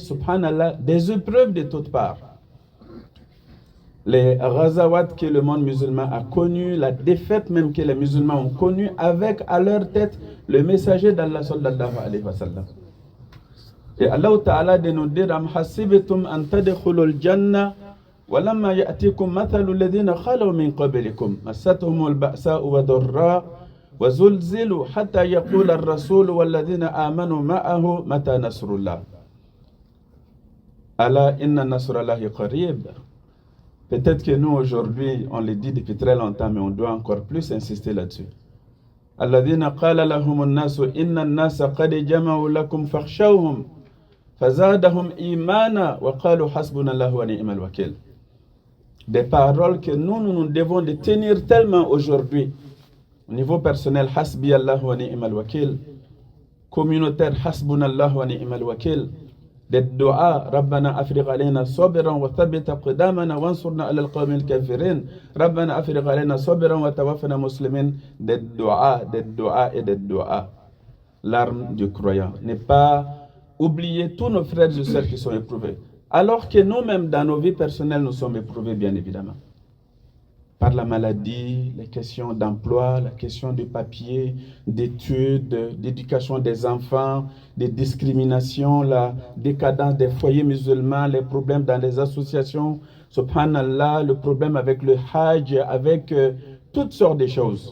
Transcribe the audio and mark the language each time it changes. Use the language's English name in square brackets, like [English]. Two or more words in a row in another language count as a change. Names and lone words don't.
[French] Subhanallah, des épreuves de toutes parts. Les Ghazawat que le monde musulman a connu, la défaite même que les musulmans ont connue, avec à leur tête le messager d'Allah [Arabic] صلى الله عليه وسلم. [French] Et Allah Ta'ala de nous dire, [Arabic] أم حسبتم أن تدخلوا الجنة ولما يأتكم مثل الذين خلوا من قبلكم مستهم البأساء والضراء وزلزلوا حتى يقول الرسول والذين آمنوا معه متى نصر الله. ألا إن نصر الله قريب. [French] Peut-être que nous, aujourd'hui, on le dit depuis très longtemps, mais on doit encore plus insister là-dessus. [Arabic] الذين قال لهم الناس إن الناس قد جمعوا لكم فاخشوهم فزادهم إيمانا وقالوا حسبنا الله ونعم الوكيل. [French] Des paroles que nous devons de tenir tellement aujourd'hui. Au niveau personnel, [Arabic] حسبي الله ونعم الوكيل. Communautaire, حسبنا الله ونعم الوكيل. [French] Des doigts, [Arabic] ربنا أفرغ علينا صبرا وثبت أقدامنا وانصرنا على القوم الكافرين. ربنا أفرغ علينا صبرا وتوفنا مسلمين. [French] Des doigts et des doigts. L'arme du croyant. Ne pas oublier tous nos frères et sœurs qui sont éprouvés. Alors que nous-mêmes, dans nos vies personnelles, nous sommes éprouvés, bien évidemment. Par la maladie, les questions d'emploi, la question de papier, d'études, d'éducation des enfants, des discriminations, la décadence des foyers musulmans, les problèmes dans les associations, subhanallah, le problème avec le hajj, avec toutes sortes de choses.